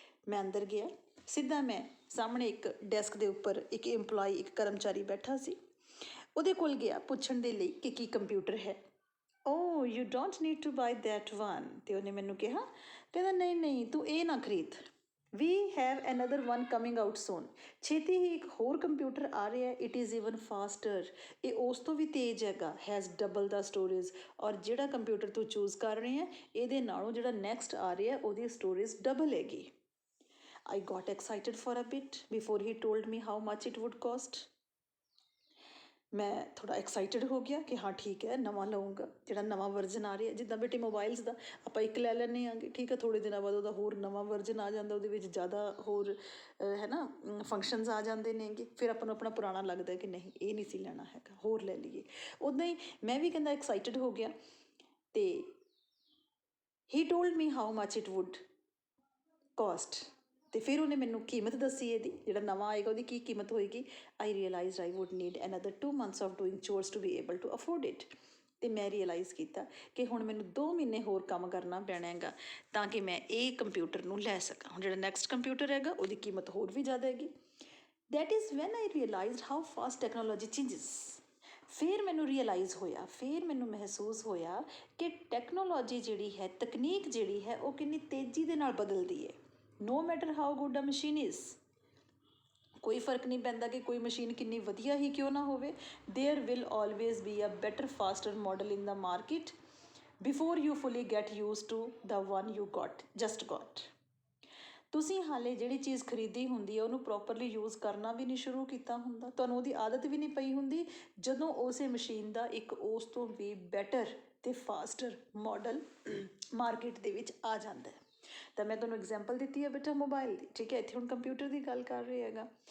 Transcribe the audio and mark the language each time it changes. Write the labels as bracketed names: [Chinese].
[Punjabi] ਮੈਂ ਅੰਦਰ ਗਿਆ, ਸਿੱਧਾ ਮੈਂ ਸਾਹਮਣੇ ਇੱਕ ਡੈਸਕ ਦੇ ਉੱਪਰ ਇੱਕ EMPLOYEE ਇੱਕ ਕਰਮਚਾਰੀ ਬੈਠਾ ਸੀ, ਉਹਦੇ ਕੋਲ ਗਿਆ ਪੁੱਛਣ ਦੇ ਲਈ ਕਿ ਕੀ ਕੰਪਿਊਟਰ ਹੈ। [English] Oh, you don't need to buy that one. [Punjabi] ਅਤੇ ਉਹਨੇ ਮੈਨੂੰ ਕਿਹਾ, ਕਹਿੰਦਾ ਨਹੀਂ ਤੂੰ ਇਹ ਨਾ ਖਰੀਦ, [English] we have another one coming out soon. [Punjabi] ਛੇਤੀ ਹੀ ਇੱਕ ਹੋਰ ਕੰਪਿਊਟਰ ਆ ਰਿਹਾ, [English] it is even faster. [Punjabi] ਇਹ ਉਸ ਤੋਂ ਵੀ ਤੇਜ਼ ਹੈਗਾ, [English] has double the storage. [Punjabi] ਔਰ ਜਿਹੜਾ ਕੰਪਿਊਟਰ ਤੂੰ ਚੂਜ਼ ਕਰ ਰਹੇ ਹੈ ਇਹਦੇ ਨਾਲੋਂ ਜਿਹੜਾ ਨੈਕਸਟ ਆ ਰਿਹਾ ਉਹਦੀ ਸਟੋਰੇਜ ਡਬਲ ਹੈਗੀ। [English] I got excited for a bit before he told me how much it would cost. [Punjabi] ਮੈਂ ਥੋੜ੍ਹਾ ਐਕਸਾਈਟਡ ਹੋ ਗਿਆ ਕਿ ਹਾਂ ਠੀਕ ਹੈ ਨਵਾਂ ਲਊਂਗਾ, ਜਿਹੜਾ ਨਵਾਂ ਵਰਜ਼ਨ ਆ ਰਿਹਾ। ਜਿੱਦਾਂ ਬੇਟੇ ਮੋਬਾਈਲਸ ਦਾ ਆਪਾਂ ਇੱਕ ਲੈ ਲੈਂਦੇ ਆਂਗੇ, ਠੀਕ ਹੈ, ਥੋੜ੍ਹੇ ਦਿਨਾਂ ਬਾਅਦ ਉਹਦਾ ਹੋਰ ਨਵਾਂ ਵਰਜ਼ਨ ਆ ਜਾਂਦਾ, ਉਹਦੇ ਵਿੱਚ ਜ਼ਿਆਦਾ ਹੋਰ ਹੈ ਨਾ ਫੰਕਸ਼ਨਸ ਆ ਜਾਂਦੇ ਨੇਗੇ, ਫਿਰ ਆਪਾਂ ਨੂੰ ਆਪਣਾ ਪੁਰਾਣਾ ਲੱਗਦਾ ਕਿ ਨਹੀਂ ਇਹ ਨਹੀਂ ਸੀ ਲੈਣਾ ਹੈਗਾ, ਹੋਰ ਲੈ ਲਈਏ। ਉੱਦਾਂ ਹੀ ਮੈਂ ਵੀ ਕਹਿੰਦਾ ਐਕਸਾਈਟਡ ਹੋ ਗਿਆ ਅਤੇ [English] He told me how much it would cost. [Punjabi] ਅਤੇ ਫਿਰ ਉਹਨੇ ਮੈਨੂੰ ਕੀਮਤ ਦੱਸੀ ਇਹਦੀ, ਜਿਹੜਾ ਨਵਾਂ ਆਏਗਾ ਉਹਦੀ ਕੀ ਕੀਮਤ ਹੋਏਗੀ। [English] I realized I would need another 2 months of doing chores to be able to afford it. [Punjabi] ਅਤੇ ਮੈਂ ਰੀਅਲਾਈਜ਼ ਕੀਤਾ ਕਿ ਹੁਣ ਮੈਨੂੰ 2 ਮਹੀਨੇ ਹੋਰ ਕੰਮ ਕਰਨਾ ਪੈਣਾ ਹੈਗਾ ਤਾਂ ਕਿ ਮੈਂ ਇਹ ਕੰਪਿਊਟਰ ਨੂੰ ਲੈ ਸਕਾਂ। ਹੁਣ ਜਿਹੜਾ ਨੈਕਸਟ ਕੰਪਿਊਟਰ ਹੈਗਾ ਉਹਦੀ ਕੀਮਤ ਹੋਰ ਵੀ ਜ਼ਿਆਦਾ ਹੈਗੀ। [English] That is when I realised how fast technology changes. [Punjabi] ਫਿਰ ਮੈਨੂੰ ਰੀਅਲਾਈਜ਼ ਹੋਇਆ, ਫਿਰ ਮੈਨੂੰ ਮਹਿਸੂਸ ਹੋਇਆ ਕਿ ਟੈਕਨੋਲੋਜੀ ਜਿਹੜੀ ਹੈ, ਤਕਨੀਕ ਜਿਹੜੀ ਹੈ ਉਹ ਕਿੰਨੀ ਤੇਜ਼ੀ ਦੇ ਨਾਲ ਬਦਲਦੀ ਹੈ। [English] No matter how good a machine is, [Punjabi] ਕੋਈ ਫਰਕ ਨਹੀਂ ਪੈਂਦਾ ਕਿ ਕੋਈ ਮਸ਼ੀਨ ਕਿੰਨੀ ਵਧੀਆ ਹੀ ਕਿਉਂ ਨਾ ਹੋਵੇ, [English] there will always be a better faster model in the market before you fully get used to the one you just got. [Punjabi] ਤੁਸੀਂ ਹਾਲੇ ਜਿਹੜੀ ਚੀਜ਼ ਖਰੀਦੀ ਹੁੰਦੀ ਹੈ ਉਹਨੂੰ ਪ੍ਰੋਪਰਲੀ ਯੂਜ਼ ਕਰਨਾ ਵੀ ਨਹੀਂ ਸ਼ੁਰੂ ਕੀਤਾ ਹੁੰਦਾ, ਤੁਹਾਨੂੰ ਉਹਦੀ ਆਦਤ ਵੀ ਨਹੀਂ ਪਈ ਹੁੰਦੀ, ਜਦੋਂ ਉਸੇ ਮਸ਼ੀਨ ਦਾ ਇੱਕ ਉਸ ਤੋਂ ਵੀ ਬੈਟਰ ਅਤੇ ਫਾਸਟਰ ਮਾਡਲ ਮਾਰਕੀਟ ਦੇ ਵਿੱਚ ਆ ਜਾਂਦਾ ਹੈ। ਤਾਂ ਮੈਂ ਤੁਹਾਨੂੰ ਐਗਜ਼ਾਮਪਲ ਦਿੱਤੀ ਹੈ ਬੇਟਾ ਮੋਬਾਈਲ ਦੀ, ਠੀਕ ਹੈ, ਇੱਥੇ ਹੁਣ ਕੰਪਿਊਟਰ ਦੀ ਗੱਲ ਕਰ ਰਹੇ ਹੈਗਾ।